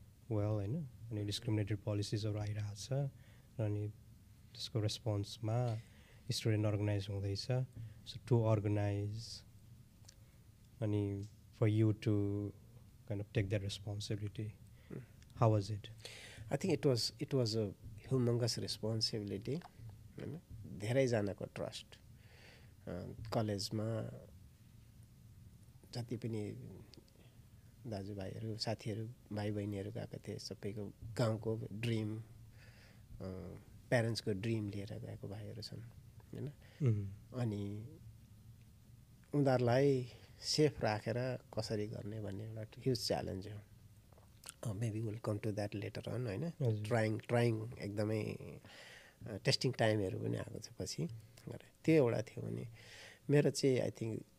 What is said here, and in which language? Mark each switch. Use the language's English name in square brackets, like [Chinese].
[Nepali] Well होइन अनि discriminated पोलिसिजहरू आइरहेको छ अनि त्यसको रेस्पोन्समा स्टुडेन्ट अर्गनाइज हुँदैछ सो टु अर्गनाइज अनि [English] for you to kind of take that responsibility. How was it? I think it was a humongous responsibility. [Nepali] धेरैजनाको ट्रस्ट कलेजमा जति पनि दाजुभाइहरू साथीहरू भाइ बहिनीहरू गएका थिए सबैको गाउँको ड्रिम प्यारेन्ट्सको ड्रिम लिएर गएको भाइहरू छन् होइन अनि उनीहरूलाई सेफ राखेर कसरी गर्ने भन्ने एउटा ह्युज च्यालेन्ज हो [English] maybe will come to that later on [Nepali] होइन ट्राइङ एकदमै टेस्टिङ टाइमहरू पनि आएको छ पछि त्यो एउटा थियो भने मेरो चाहिँ [English] I think